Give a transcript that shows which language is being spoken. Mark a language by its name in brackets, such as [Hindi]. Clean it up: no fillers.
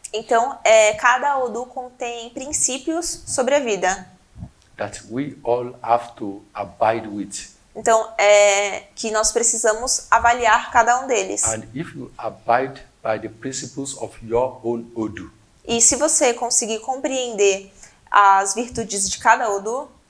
[Portuguese] Então, cada odu contém princípios sobre a vida. [English] That we all have to abide with. [Portuguese] Então, que nós precisamos avaliar cada um deles. [English] And if you abide by the principles of your own odu, [Portuguese] E se você conseguir compreender as virtudes de cada odu,